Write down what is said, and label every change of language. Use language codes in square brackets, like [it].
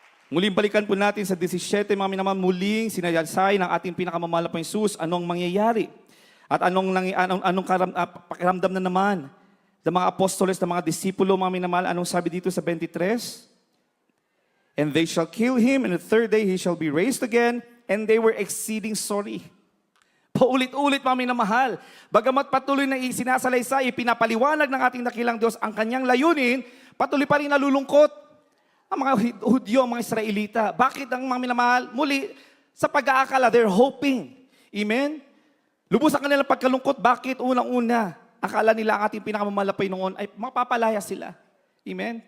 [tl] Muling balikan po natin sa 17, mga minamahal, muling sinayansay ng ating pinakamamahal na Jesus, anong mangyayari. At anong pakiramdam na naman ng mga apostoles, ng mga disipulo, mga minamahal, anong sabi dito sa 23? [en] And they shall kill him, and the third day he shall be raised again, and they were exceeding sorry. [tl] Paulit-ulit, mga minamahal. Bagamat patuloy na sinasalaysay, pinapaliwanag ng ating dakilang Diyos ang kanyang layunin, patuloy pa rin nalulungkot ang mga Hudyo, ang mga Israelita. Bakit ang mga minamahal? Muli, sa pag-aakala, [en] they're hoping. [tl] Amen? Lubos ang kanilang pagkalungkot. Bakit? Unang-una, akala nila ang ating pinakamamahal na Panginoon ay mapapalaya sila. Amen?